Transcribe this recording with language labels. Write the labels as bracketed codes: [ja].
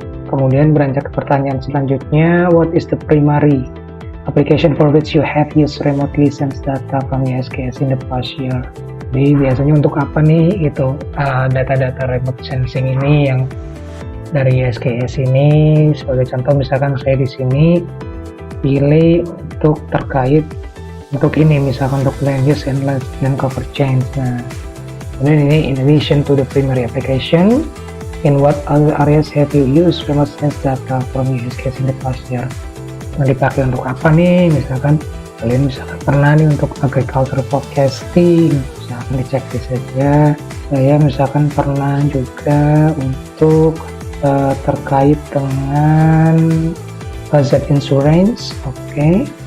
[id] Kemudian beranjak ke pertanyaan selanjutnya, [en] what is the primary application for which you have used remote license data from USGS in the past year? [id] Jadi biasanya untuk apa nih itu data-data remote sensing ini yang dari USGS ini. Sebagai contoh misalkan saya di sini pilih untuk terkait untuk ini, misalkan untuk land use and land cover change. Nah, kemudian ini [en] in addition to the primary application, in what other areas have you used remote sense data from USGS in the past year? [id] Nah, dipakai untuk apa nih? Misalkan kalian misalkan pernah nih untuk agriculture forecasting, misalkan dicek saja. Saya misalkan pernah juga untuk terkait dengan hazard insurance, oke.